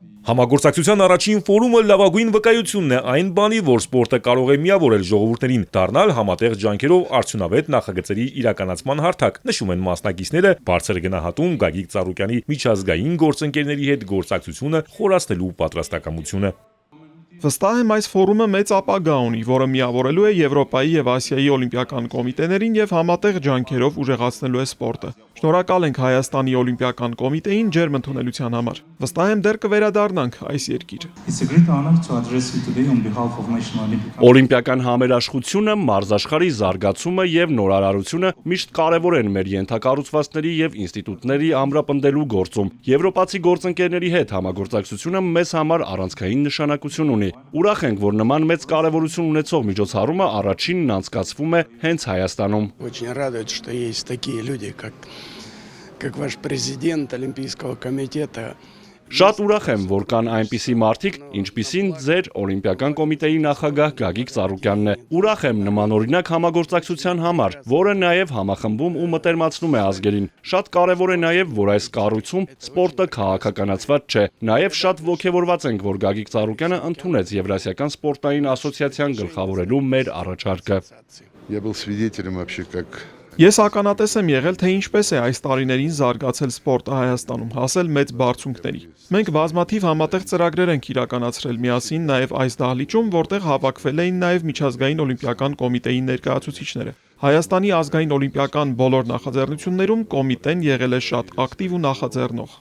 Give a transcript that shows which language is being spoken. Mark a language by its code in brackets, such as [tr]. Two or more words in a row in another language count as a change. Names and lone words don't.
[hy] Համագործակցության առաջին ֆորումը լավագույն վկայությունն է այն բանի, որ սպորտը կարող է միավորել ժողովուրդներին, դառնալ համատեղ ջանքերով արդյունավետ նախագծերի իրականացման հարթակ, նշում են մասնակիցները, բարձր գնահատում Գագիկ Ծառուկյանի միջազգային գործընկերների հետ գործակցությունը խորացնելու պատրաստակամությունը։ Վստահ եմ այս ֆորումը մեծ ապագա ունի, որը միավորելու է Եվրոպայի եւ Ասիայի օլիմպիական կոմիտեներին եւ համատեղ ջանքերով ուժեղացնելու է սպորտը։ Շնորհակալ ենք Հայաստանի օլիմպիական կոմիտեին ջերմ ընդունելության համար։ Վստահ եմ դեռ կվերադառնանք այս երկիր։ [en] It's a great honor to address you today on behalf of National Olympic Committee. [hy] Օլիմպիական համերաշխությունը, մարզաշխարհի զարգացումը եւ նորարարությունը միշտ կարեւոր են մեր ենթակառուցվածքների եւ ինստիտուտների ամրապնդելու գործում։ Եվրոպացի գործընկերների հետ համագործակցությունը մեզ համար առանցքային նշանակություն ունի։ Ուրախ ենք, որ նման մեծ կարևորություն ունեցող միջոցառումը առաջինն անցկացվում է հենց Հայաստանում։ [ru] Очень радует, что есть такие люди, как ваш президент Олимпийского комитета. [hy] Շատ ուրախ եմ, որ կան այնպիսի մարդիկ, ինչպիսին ձեր օլիմպիական կոմիտեի նախագահ Գագիկ Ծառուկյանն է։ Ուրախ եմ նմանօրինակ համագործակցության համար, որը նաև համախմբում ու մտերմացնում է ազգերին։ Շատ կարևոր է նաև, որ այս կառույցում սպորտը քաղաքականացված չէ։ Նաև շատ ոգևորված ենք, որ Գագիկ Ծառուկյանը ընդունեց Եվրասիական սպորտային ասոցիացիան գլխավորելու մեր առաջարկը։ [ru] Я был свидетелем вообще, как [hy] Ես ականատես եմ եղել, թե ինչպես է այս տարիներին զարգացել սպորտը Հայաստանում, հասել մեծ բարձունքների։ Մենք բազմաթիվ համատեղ ծրագրեր ենք իրականացրել միասին նաև այս դահլիճում, որտեղ հավաքվել էին նաև միջազգային օլիմպիական կոմիտեի ներկայացուցիչները։ Հայաստանի ազգային օլիմպիական բոլոր նախաձեռնություններում կոմիտեն եղել է շատ ակտիվ ու նախաձեռնող։